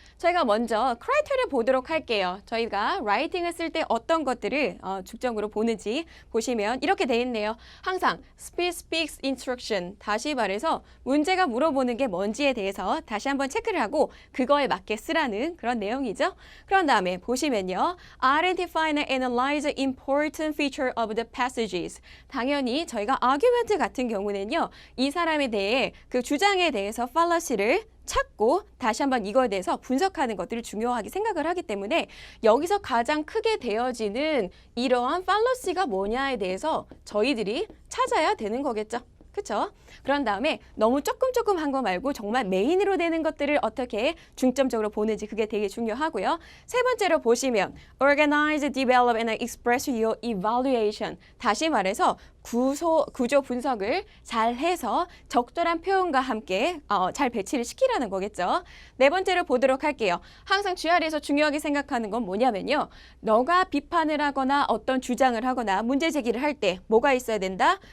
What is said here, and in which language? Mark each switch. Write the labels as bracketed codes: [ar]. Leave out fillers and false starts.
[ko] 저희가 먼저 크라이테리아를 보도록 할게요. 저희가 라이팅을 쓸 때 어떤 것들을 중점으로 보는지 보시면 이렇게 돼 있네요. 항상 [en] speech speaks instruction, [ko] 다시 말해서 문제가 물어보는 게 뭔지에 대해서 다시 한번 체크를 하고 그거에 맞게 쓰라는 그런 내용이죠. 그런 다음에 보시면요. [en] Identify and analyze the important feature of the passages. [ko] 당연히 저희가 argument 같은 경우는요. 이 사람에 대해 그 주장에 대해서 fallacy를 찾고 다시 한번 이거에 대해서 분석하는 것들을 중요하게 생각을 하기 때문에 여기서 가장 크게 되어지는 이러한 fallacy가 뭐냐에 대해서 저희들이 찾아야 되는 거겠죠. 그렇죠? 그런 다음에 너무 조금 한 거 말고 정말 메인으로 되는 것들을 어떻게 중점적으로 보는지 그게 되게 중요하고요. 세 번째로 보시면 [en] Organize, develop, and express your evaluation. [ko] 다시 말해서 구조 분석을 잘 해서 적절한 표현과 함께 잘 배치를 시키라는 거겠죠. 네 번째로 보도록 할게요. 항상 GR에서 중요하게 생각하는 건 뭐냐면요. 너가 비판을 하거나 어떤 주장을 하거나 문제 제기를 할 때 뭐가 있어야 된다?